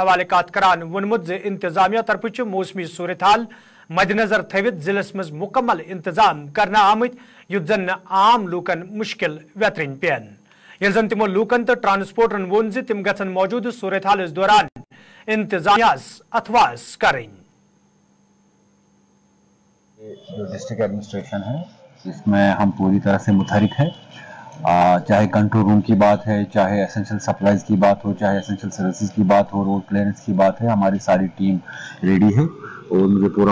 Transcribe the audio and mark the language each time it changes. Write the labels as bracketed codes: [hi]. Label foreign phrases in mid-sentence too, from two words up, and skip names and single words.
[ks] حوالہ کات کران وونمت انتظامیہ طرف موسمی صورتحال مد نظر تھوت ضلع مز مکمل انتظام کرنا آمت یت زن عام لوکن مشکل ویترن پین یل زن تمو لوکن تو ٹرانسپورٹرن وون تم گھن موجودہ صورتحالس دوران انتظامیہ اتواس کریں [ur] جو [en] district administration [ur] ہے اس میں ہم پوری طرح سے متحرک ہیں چاہے [en] control room [ur] کی بات ہے چاہے [en] essential supplies [ur] کی بات ہو چاہے [en] essential services [ur] کی بات ہو [en] road clearance [ur] کی بات ہے ہماری ساری ٹیم ریڈی ہے اور مجھے پورا